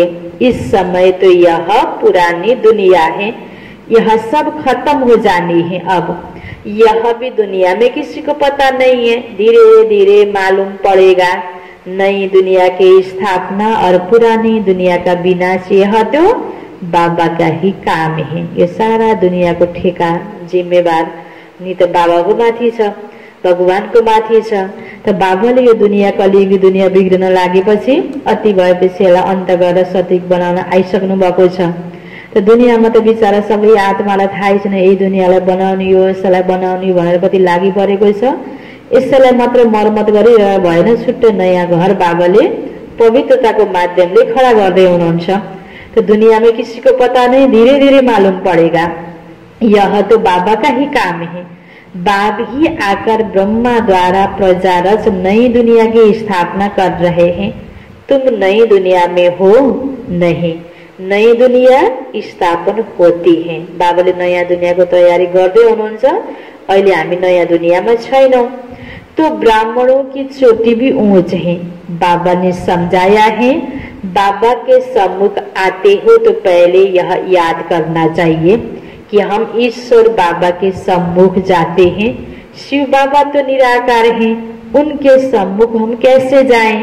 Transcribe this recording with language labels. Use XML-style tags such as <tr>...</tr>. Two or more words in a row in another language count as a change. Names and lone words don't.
<hi>इस समय तो यह पुरानी दुनिया है, यह सब खत्म हो जानी है। अब यह भी दुनिया में किसी को पता नहीं है, धीरे धीरे मालूम पड़ेगा। नई दुनिया की स्थापना और पुरानी दुनिया का विनाश यह तो बाबा का ही काम है।</hi> <ne>ये सारा दुनिया को ठेका जिम्मेवार नि त बाबाको माथि छ, भगवानको माथि छ। त बाबाले यो दुनिया कलियुगी दुनिया बिग्रन लागेपछि अति भएपछि यसलाई अन्त गरेर सतयुग बनाउन आइसक्नु भएको छ। त दुनियामा त बिचारा सबै आत्मालाई थाहै छैन यही दुनियाँलाई बनाउने हो यसलाई बनाउने भनेर कति लागि परेको छ। यसलाई मात्र मर्मत गरिरह भएन, छुट्टै नयाँ घर बाबाले पवित्रताको माध्यमले खडा गर्दै हुनुहुन्छ।</ne> <hi>तो दुनिया में किसी को पता नहीं, धीरे धीरे मालूम पड़ेगा। यह तो बाबा का ही काम है। बाप ही आकर ब्रह्मा द्वारा प्रजा रच नई दुनिया की स्थापना कर रहे हैं। तुम नई दुनिया में हो नहीं, नई दुनिया स्थापन होती है।</hi> <ne>बाबाले नयाँ दुनियाको तयारी गर्दै हुनुहुन्छ। अहिले हामी नयाँ दुनियामा छैनौं।</ne> <hi>तो ब्राह्मणों की चोटी भी ऊंच है, बाबा ने समझाया है। बाबा के सम्मुख आते हो तो पहले यह याद करना चाहिए कि हम ईश्वर बाबा के सम्मुख जाते हैं। शिव बाबा तो निराकार हैं, उनके सम्मुख हम कैसे जाएं?</hi>